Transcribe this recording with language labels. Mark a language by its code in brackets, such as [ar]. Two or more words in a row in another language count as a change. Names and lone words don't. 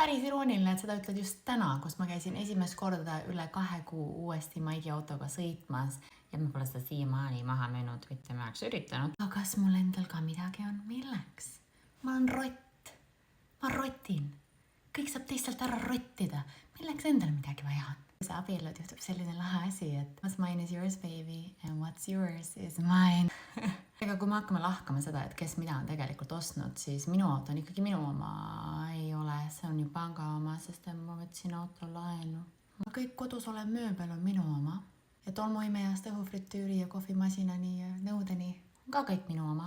[et] päris irooniline, et seda ütled just täna, kus ma käisin esimest korda üle 2 kuu uuesti Maigi autoga sõitmas ja ma pole seda siiamaani maha müünud, mitte ma oleks üritanud. Aga kas mul endal ka midagi on? Milleks? Ma olen rott. Ma rotin. Kõik saab teistelt ära rottida. Milleks endal midagi vaja on? See abielud juhtub selline lahe asi, et [en] what's mine is yours, baby, and what's yours is mine. [et] Ega kui me hakkame lahkama seda, et kes mida on tegelikult ostnud, siis minu auto on ikkagi minu oma. Ei ole, see on ju panga oma, sest ma võtsin auto laenu. Kõik kodus olev mööbel on minu oma. Ja tolmuimejast õhufritüüri ja kohvimasinani ja nõudeni on ka kõik minu oma.